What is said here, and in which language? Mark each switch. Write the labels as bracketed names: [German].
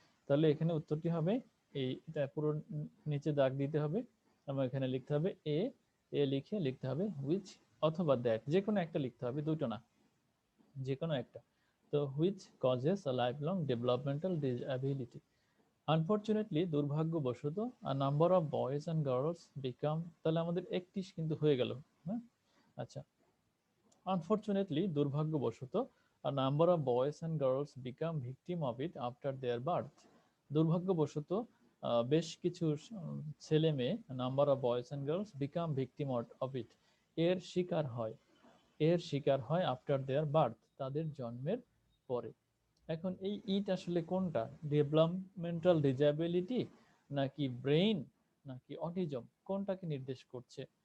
[Bangla] তাহলে এখানে উত্তরটি হবে এটা পুরো নিচে দাগ দিতে হবে এবং এখানে লিখতে হবে এ, এ লিখে লিখতে হবে হুইচ অথবা দ্যাট, যে কোনো একটা লিখতে হবে, দুটো না, যে কোনো একটা। [English] তো which causes a life long developmental disability. Unfortunately, দুর্ভাগ্যবশত, a number of boys and girls become, [Bangla] তাহলে আমাদের একটি কিন্তু হয়ে গেল। হ্যাঁ, আচ্ছা। [English] unfortunately, [Bangla] দুর্ভাগ্যবশত, [English] a number of boys and girls become victim of it after their birth. [Bangla] দুর্ভাগ্যবশত বেশ কিছু ছেলে মেয়ে, [English] number of boys and girls become victim of it, [Bangla] এর শিকার হয়, এর শিকার হয় [English] after their birth, [Bangla] তাদের জন্মের পরে। এখন এই ইট আসলে কোনটা? ডেভেলপমেন্টাল ডিসএবিলিটি নাকি ব্রেইন নাকি অটিজম, কোনটাকে নির্দেশ করছে?